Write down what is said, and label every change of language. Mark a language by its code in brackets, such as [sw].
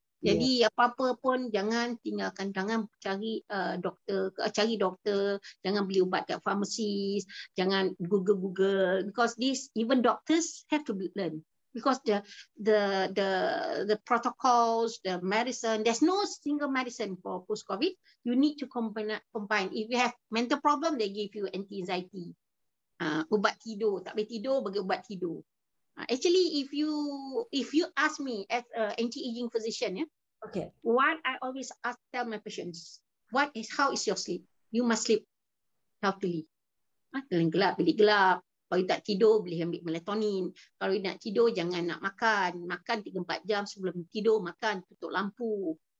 [ms] Jadi apa-apa pun jangan tinggalkan, jangan cari doktor, jangan beli ubat kat farmasi, jangan Google, [en] because even doctors have to learn. Because the protocols, the medicine, there's no single medicine for post-COVID. You need to combine. If you have mental problem, they give you anti-anxiety. [ms] Ubat tidur, tak boleh tidur, bagi ubat tidur. [en] Actually, if you ask me as an anti-aging physician, what I always tell my patients, how is your sleep? You must sleep healthily. [ms] Gelap, bilik gelap. Kalau tak tidur, boleh ambil melatonin. Kalau nak tidur, jangan nak makan. Makan 3-4 jam sebelum tidur, makan, tutup lampu.